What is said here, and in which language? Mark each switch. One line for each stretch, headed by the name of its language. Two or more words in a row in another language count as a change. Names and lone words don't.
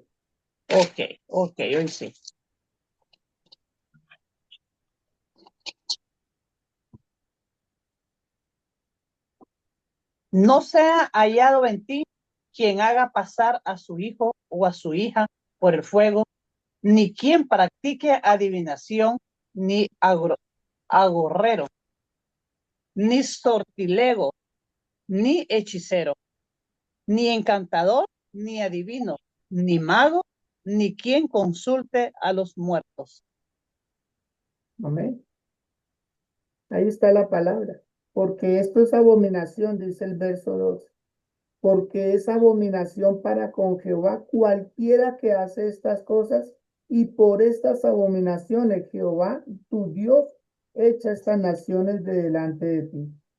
Spanish: ok, hoy sí. No sea hallado en ti quien haga pasar a su hijo o a su hija por el fuego, ni quien practique adivinación, ni agorrero, ni sortilego, ni hechicero, ni encantador, ni adivino, ni mago, ni quien consulte a los muertos. Amén. Ahí está la palabra. Porque esto es abominación, dice el verso 2. Porque es abominación para con Jehová cualquiera que hace estas cosas, y por estas abominaciones Jehová, tu Dios, echa estas naciones de delante de ti.